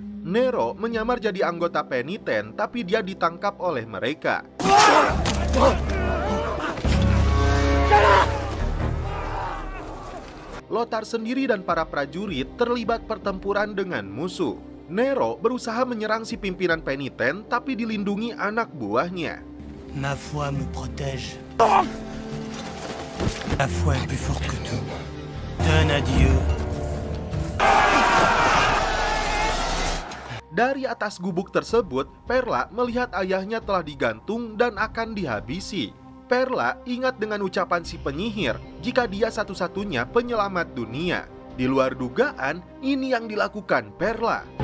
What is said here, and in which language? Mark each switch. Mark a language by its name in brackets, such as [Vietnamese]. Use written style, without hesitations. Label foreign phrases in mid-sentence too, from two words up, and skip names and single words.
[Indonesian] Nero menyamar jadi anggota peniten, tapi dia ditangkap oleh mereka. Lothar sendiri dan para prajurit terlibat pertempuran dengan musuh. Nero berusaha menyerang si pimpinan peniten, tapi dilindungi anak buahnya. [French] Ma foi me protège. La foi est plus forte que tout. Donne à Dieu. [Indonesian] Dari atas gubuk tersebut, Perla melihat ayahnya telah digantung dan akan dihabisi. Perla ingat dengan ucapan si penyihir jika dia satu-satunya penyelamat dunia. Di luar dugaan, ini yang dilakukan Perla.